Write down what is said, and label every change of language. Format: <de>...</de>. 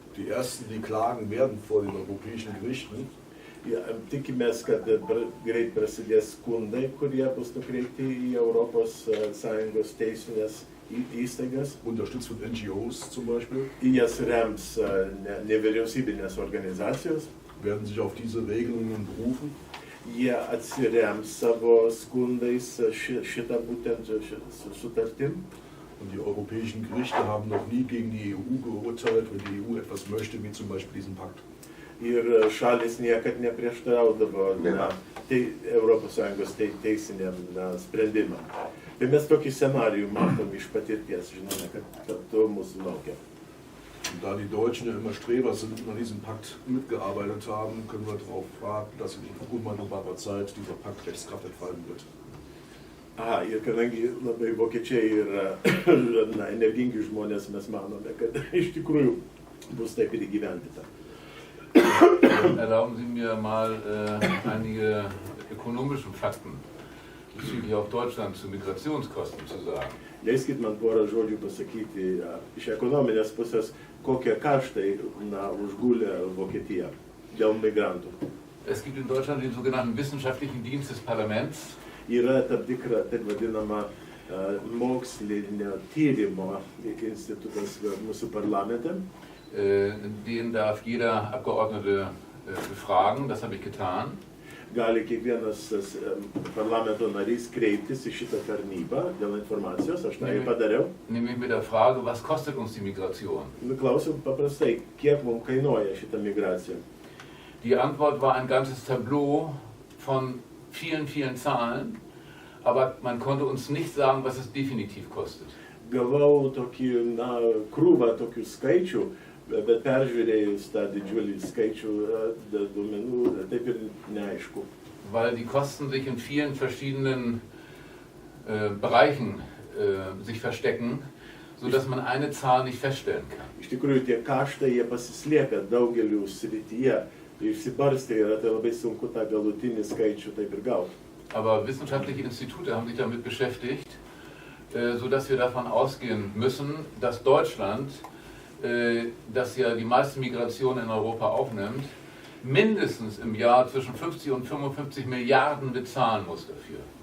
<de>Die ersten, die klagen werden vor den europäischen Gerichten,</de> <lt>Tikimės, kad greit prasidės skundai, kurie bus nukreipti į ES teisinės įstaigas.</lt> <de>unterstützt von NGOs zum Beispiel,</de> <lt>Jas rems nevyriausybinės organizacijos.</lt> <de>werden sich auf diese Regelungen berufen.</de> <lt>Jie atsirems savo skundais šitą būtent sutartim.</lt> <de>Und die europäischen Gerichte haben noch nie gegen die EU geurteilt, wenn die EU etwas möchte, wie zum Beispiel diesen Pakt.</de> <lt>Ir šalis niekad neprieštaraudavo ES teisiniam sprendimam. Tai mes tokį scenarijų matom iš patirties, žinome, kad to mūsų laukia.</lt> <de>Und da die Deutschen ja immer Streber sind und an diesem Pakt mitgearbeitet haben, können wir darauf warten, dass in unmittelbarer Zeit dieser Pakt Rechtskraft entfallen wird.</de> <lt>Aha, ir kadangi labai vokiečiai yra energingi žmonės, mes manome, kad iš tikrųjų bus taip ir įgyvendita.</lt> <de>Erlauben Sie mir mal einige ökonomische Fakten bezüglich auch Deutschland zu Migrationskosten zu sagen.</de> <lt>Leiskit man porą žodžių pasakyti iš ekonominės pusės, kokie kaštai užgulė Vokietiją dėl migrantų.</lt> <de>Es gibt in Deutschland den sogenannten wissenschaftlichen Dienst des Parlaments.</de> <lt>Yra tam tikra, taip vadinama, mokslinio tyrimo institutas mūsų parlamente.</lt> <de>Den darf jeder Abgeordnete befragen, das habe ich getan.</de> <lt>Gali kiekvienas parlamento narys kreiptis į šitą tarnybą dėl informacijos, aš tai padariau.</lt> <de>Nämlich mit der Frage, was kostet uns die Migration?</de> <lt>Klausim paprastai, kiek mums kainuoja šitą migraciją.</lt> <de>Die Antwort war ein ganzes Tableau von vielen, vielen Zahlen, aber man konnte uns nicht sagen, was es definitiv kostet.</de> <lt>Gavau tokį, krūvą tokių skaičių, bet peržiūrėjus tą didžiulį skaičių duomenų, taip ir neaišku.</lt> <de>Weil die Kosten sich in vielen verschiedenen Bereichen sich verstecken, sodass man eine Zahl nicht feststellen kann.</de> <lt>Iš tikrųjų, tie kaštai, jie pasislėpia daugelių srityje, išsibarstė yra, tai labai sunku tą galutinį skaičių taip ir gauti.</lt> <de>Aber wissenschaftliche Institute haben sich damit beschäftigt, sodass wir davon ausgehen müssen, dass Deutschland, das ja die meisten Migrationen in Europa aufnimmt, mindestens im Jahr zwischen 50 und 55 Milliarden bezahlen muss dafür.</de>